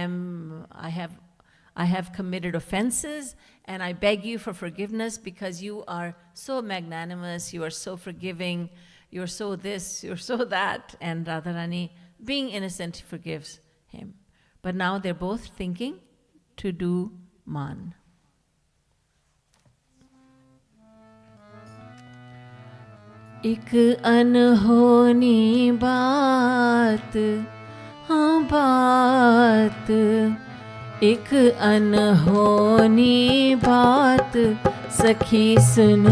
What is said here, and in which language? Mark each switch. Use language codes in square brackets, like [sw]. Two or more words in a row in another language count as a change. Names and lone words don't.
[en] I have committed offenses, and I beg you for forgiveness because you are so magnanimous, you are so forgiving, you're so this, you're so that. And Radharani, being innocent, forgives him. But now they're both thinking to do Man. [hi] एक अनहोनी बात, हाँ बात, एक अनहोनी बात सखी सुनो।